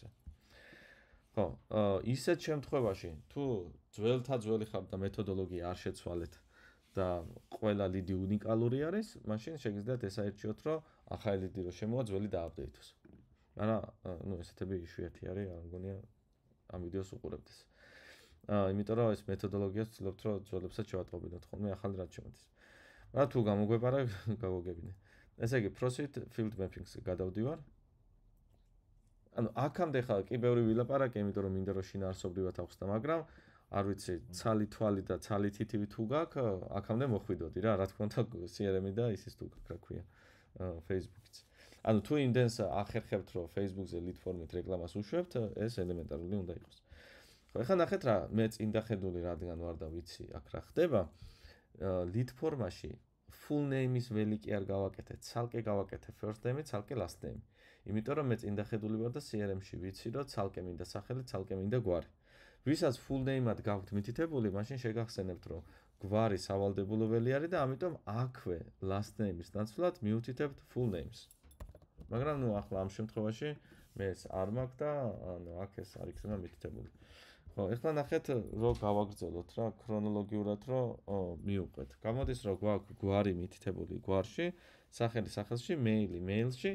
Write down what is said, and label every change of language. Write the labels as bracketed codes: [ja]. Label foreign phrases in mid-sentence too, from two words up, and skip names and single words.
[ka] ხო, ისეთ შემთხვევაში, თუ ძველი ხართ და მეთოდოლოგია არ შეცვალეთ და ყველა lead-ი უნიკალური არის, მაშინ შეგიძლიათ ეს აირჩიოთ, რომ ახალი lead-ი რო შემოვა, ძველი დააპდეითოს. მაგრამ ნუ ესეთები იშვიათი არის, არ მგონია ამ ვიდეოს უყურებდეს. იმიტომ რომ ეს მეთოდოლოგიას ვცდილობთ რომ ძველებსაც შევატყობინოთ ხოლმე ახალი რაც შემოდის. მაგრამ თუ გამოგვეპარა გავოგებინე. ესე იგი [en] proceed field mapping- [ka] ს გადავდივარ. ანუ აქამდე ხა კი ბევრი ვილაპარაკე, იმიტომ რომ მინდა რომ შინაარსობრივად ახსნა, მაგრამ არ ვიცი, ცალი თვალი და ცალი თითივი თუ გაქვს, აქამდე მოხვიდოდი რა, რა თქმა უნდა, CRM-ი და ისიც თუ გაქვს, რა ქვია, Facebook-იც. ანუ თუ იმდენს ახერხებთ, რომ Facebook-ზე [en] lead form- [ka] ით რეკლამას უშვებთ, ეს ელემენტარული უნდა იყოს. ხო, ეხლა ნახეთ რა, მე წინდახედული რადგან ვარ და ვიცი, აქ რა ხდება. [en] lead form- [ka] აში [en] full name- [ka] ის ველი კი არ გავაკეთე, ცალკე გავაკეთე [en] first name- [ka] ი, ცალკე [en] last name- [ka] ი. იმიტომ რომ მე წინდახედული ვარ და CRM-ში ვიცი, რომ ცალკე მინდა სახელი, ცალკე მინდა გვარი. ვისაც [en] full name- [ka] ად გაქვთ მითითებული, მაშინ შეგახსენებთ, რომ გვარი სავალდებულო ველი არის და ამიტომ აქვე [en] last name- [ka] ის ნაცვლად მიუთითებთ [en] full names. [ka] მაგრამ ნუ ახლა ამ შემთხვევაში მე ეს არ მაქვს და ანუ აქ ეს არ იქნება მითითებული. ხო, ეხლა ნახეთ, რომ გავაგრძელოთ რა ქრონოლოგიურად, რომ მივუყვეთ. გამოდის, რომ გვაქვს გვარი მითითებული გვარში, სახელი სახელში, მეილი მეილში.